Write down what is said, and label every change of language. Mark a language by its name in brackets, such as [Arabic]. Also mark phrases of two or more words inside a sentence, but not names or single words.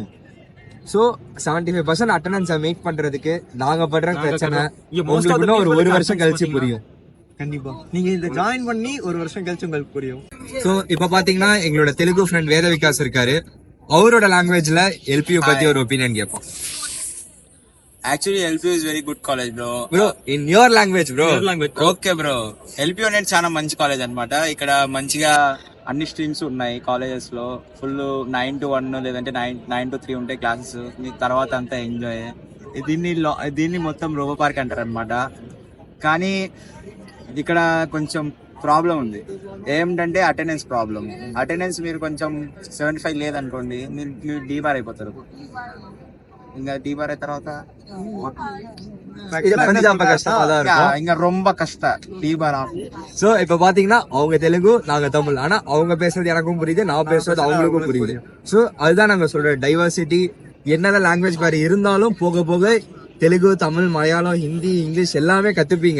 [Tamil] ஸோ 75% [English] attendance make [Tamil] பண்றதுக்கு நாங்க படுற பிரச்சனை உங்களுக்கு ஒரு வருஷம் கழிச்சு புரியும். கண்டிப்பா நீங்க இந்த ஜாயின் பண்ணி ஒரு வருஷம் கழிச்சு உங்களுக்கு புரியும். ஸோ இப்ப பாத்தீங்கன்னா எங்களோட தெலுங்கு ஃப்ரெண்ட் வேத விகாஸ் இருக்காரு. அவரோட லாங்குவேஜ்ல எல்பியூ பத்தி ஒரு ஒப்பீனியன் கேட்போம். [English] Actually, LPU is very good college, bro. Bro, in your language, bro. Okay, bro. [Telugu] LPU అనేది చాలా మంచి కాలేజ్ అన్నమాట. ఇక్కడ మంచిగా అన్ని స్ట్రీమ్స్ ఉన్నాయి కాలేజెస్ లో. ఫుల్ 9 to 1 లేదంటే 9 to 3 ఉంటాయి క్లాసెస్. మీ తర్వాత అంతా ఎంజాయ్. దీన్ని మొత్తం రోబో పార్క్ అంటారు అనమాట. కానీ ఇక్కడ కొంచెం ప్రాబ్లం ఉంది. ఏమిటంటే [English] attendance problem. [Telugu] అటెండెన్స్ మీరు కొంచెం 75 లేదనుకోండి మీరు డీబార్ అయిపోతారు. ఇంకా డీబార్ అయిన తర్వాత [Tamil] இங்க ரொம்ப கஷ்டம் டீபார். சோ இப்ப பாத்தீங்கன்னா அவங்க தெலுங்கு, நாங்க தமிழ். ஆனா அவங்க பேசுறது எனக்கும் புரியுது, நான் பேசுறது அவங்களுக்கும் புரியுது. சோ அதுதான் நாங்க சொல்ற டைவர்சிட்டி. என்னென்ன லாங்குவேஜ் வேற இருந்தாலும் போக போக தெலுங்கு, தமிழ், மலையாளம், ஹிந்தி, இங்கிலீஷ் எல்லாமே கத்துப்பீங்க.